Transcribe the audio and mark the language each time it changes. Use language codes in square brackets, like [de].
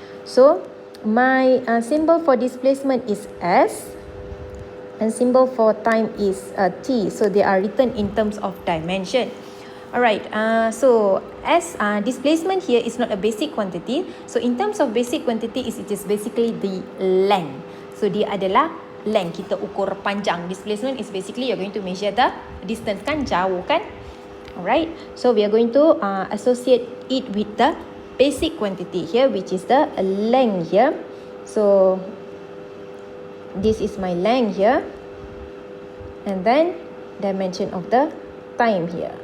[en] So my symbol for displacement is S, and symbol for time is T. So they are written in terms of dimension. Alright, so as displacement here is not a basic quantity. So in terms of basic quantity, it is basically the length. [ms] So dia adalah length, kita ukur panjang. [en] Displacement is basically you're going to measure the distance, [ms] kan, jauh kan. [en] Alright, so we are going to associate it with the basic quantity here, which is the length here. So this is my length here, and then dimension of the time here.